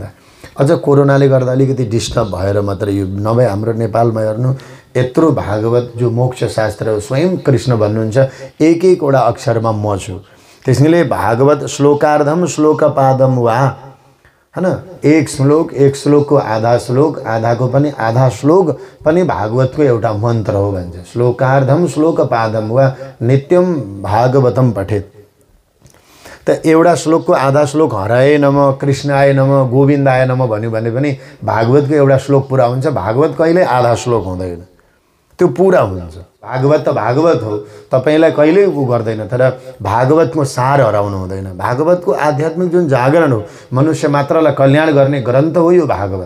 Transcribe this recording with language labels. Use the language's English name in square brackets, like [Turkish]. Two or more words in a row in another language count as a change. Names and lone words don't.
[Nepali] अझ कोरोनाले गर्दा अलिकति डिस्टर्ब भएर मात्रै यो, नभए हाम्रो नेपालमा हेर्नु यत्रो भागवत जो मोक्ष शास्त्र हो, स्वयं कृष्ण भन्नुहुन्छ एक एकवटा अक्षरमा म छु। त्यसैले भागवत [Sanskrit] श्लोकार्धम श्लोकपादम वा, [Nepali] हैन, एक श्लोकको आधा श्लोक, आधाको पनि आधा श्लोक पनि भागवतको एउटा मन्त्र हो भन्छ। [Sanskrit] श्लोकार्धम श्लोकपादम वा नित्यम भागवतम पठेत। [Nepali] त एउटा श्लोकको आधा श्लोक हराए नमः, [Sanskrit] कृष्णाय नमः, गोविन्दाय नमः [Nepali] भन्यो भने पनि भागवतको एउटा श्लोक पुरा हुन्छ। भागवत कहिल्यै आधा श्लोक हुँदैन, त्यो पुरा हुन्छ। भागवत त भागवत हो, तपाईलाई कहिल्यै गर्दैन, तर भागवतको सार हराउनु हुँदैन। भागवतको आध्यात्मिक जुन जागरण हो, मनुष्य मात्रलाई कल्याण गर्ने ग्रन्थ हो यो भागवत।